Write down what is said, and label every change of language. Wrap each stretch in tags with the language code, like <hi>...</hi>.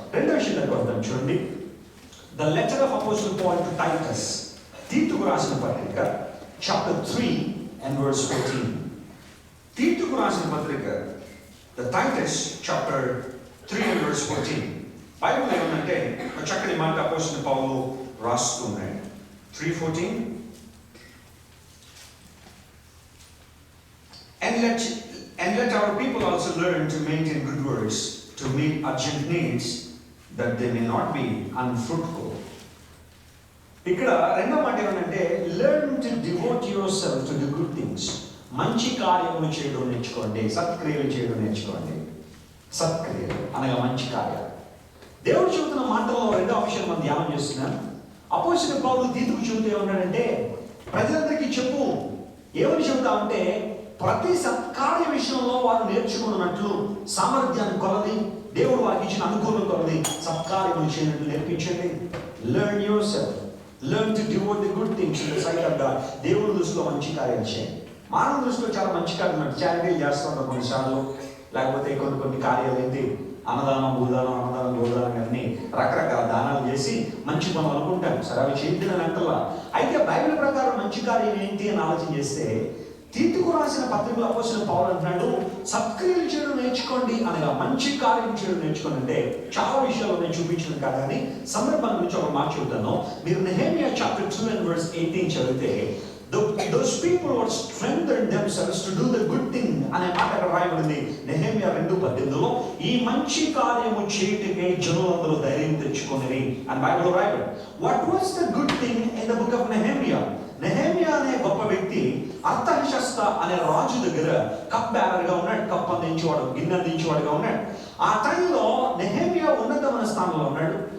<te>రెండో విషయం దగ్గర వద్దాం చూడండి.</te> <en>the letter of apostle Paul to Titus,</en> <te>తీతుకు రాసిన పత్రిక</te> <en>chapter 3 and verse 14.</en> <te>తీతుకు రాసిన పత్రిక</te> <en>The Titus chapter 3 and verse 14.</en> <te>Bible ఏమంటే ఒక చక్కని మాట అపోస్తలుడైన పౌలు రాస్తున్నాడు. 3:14.</te> <en>And let our people also learn to maintain good works, to meet urgent needs, that they may not be unfruitful.</en> <te>ఇక్కడ రెండో మాట ఏమంటే</te> <en>Learn to devote yourself to the good things.</en> <te>మంచి కార్యములు చేయడం నేర్చుకోండి, సత్క్రియలు చేయడం నేర్చుకోండి. సత్క్రియలు అనగా మంచి కార్యాలు. దేవుడు చెబుతున్న మాటల్లో రెండో విషయం మనం ధ్యానం చేస్తున్నాం. అపోస్తలుడైన పౌలు తీతుకు చెబుతూ ఏమన్నాడంటే, ప్రజలందరికీ చెప్పు. ఏమని చెబుతా ఉంటే, ప్రతి సత్కార్య విషయంలో వారు నేర్చుకున్నట్లు సామర్థ్యాన్ని కొలది, దేవుడు వారికి ఇచ్చిన అనుకూలం కొలది సత్కార్యములు చేయనట్లు నేర్పించండి.</te> <en>Learn yourself, learn to devote the good things in the sight of God.</en> <te>దేవుని దృష్టిలో మంచి కార్యాలు చేయండి. మానవ దృష్టిలో చాలా మంచి కార్యాలు చారిటీలు చేస్తూ ఉంటాం కొన్నిసార్లు, లేకపోతే కొన్ని కార్యాలు ఏంటి, అన్నదానం, భూదానం, అన్నదానం, గోదానం అన్ని రకరకాల దానాలు చేసి మంచి పనులు అనుకుంటాం. సరే, అవి చేద్దని అంటలా. అయితే బైబిల్ ప్రకారం మంచి కార్యం ఏంటి అని ఆలోచన చేస్తే, తీతుకు రాసిన పత్రికలో అపోస్తలుడైన పౌలు అంటున్నాడు, సత్క్రియలు చేయడం నేర్చుకోండి అనగా మంచి కార్యం చేయడం నేర్చుకోండి. అంటే చాలా విషయాలు నేను చూపించిన కాదు, కానీ సందర్భం గురించి ఒక మాట చెబుతాను.</te> <en>మీరు Nehemiah chapter 2 and verse 18 చదివితే, those people were strengthened themselves to do the good thing</en> <te>అనే మాట అక్కడ రాయబడింది. నెహెమియా 2:18లో ఈ మంచి కార్యము చేయుటకే జనులందరూ ధైర్యం తెచ్చుకొనిరి అని బైబిల్లో రాయబడింది.</te> <en>What was the good thing in the book of Nehemiah?</en> <te>Nehemiah అనే గొప్ప వ్యక్తి అర్తహషస్త అనే రాజు దగ్గర కప్ బేరర్గా ఉన్నాడు. కప్ అందించేవాడు, గిన్నె అందించేవాడుగా ఉన్నాడు. ఆ టైంలో నెహెమియా ఉన్నతమైన స్థానంలో ఉన్నాడు.</te>